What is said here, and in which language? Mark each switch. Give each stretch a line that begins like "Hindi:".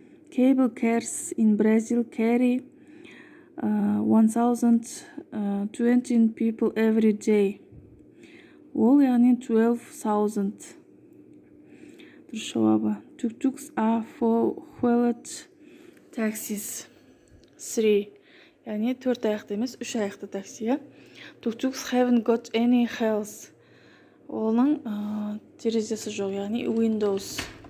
English: Cable cars in Brazil carry 1,020 people every day.
Kazakh: Ол яғни 12,000. Дұрыс жауабы.
English: Tuk-tuks are four-wheeled taxis.
Kazakh: 3. Яғни 4 аяқты емес, 3 аяқты такси.
English: Tuk-tuks haven't got any wheels.
Kazakh: Оның терезесі жоқ, яғни windows.